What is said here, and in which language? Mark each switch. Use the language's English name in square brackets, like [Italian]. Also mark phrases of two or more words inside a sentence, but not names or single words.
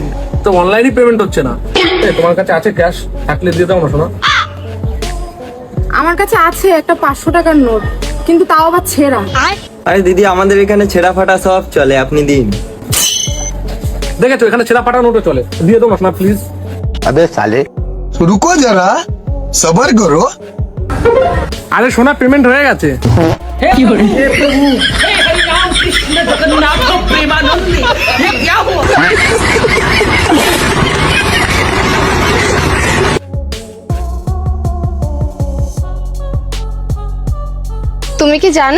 [Bangla] তো [English] online payment [Bangla] হচ্ছে না। তোমার কাছে আছে ক্যাশ? থাকলে দিয়ে দাও না শোনা। আমার কাছে আছে একটা 500 টাকার নোট, কিন্তু তাও আবার ছেঁড়া। আরে দিদি, আমাদের এখানে ছেঁড়া ফাটা সব চলে, আপনি দিন। দেখেছো এখানে ছেঁড়া ফাটা নোটও চলে, দিয়ে দাও না প্লিজ। [Hindi] रुको जरा, सबर करो। [Bangla] আরে সোনা পেমেন্ট হয়ে গেছে। তুমি কি জানো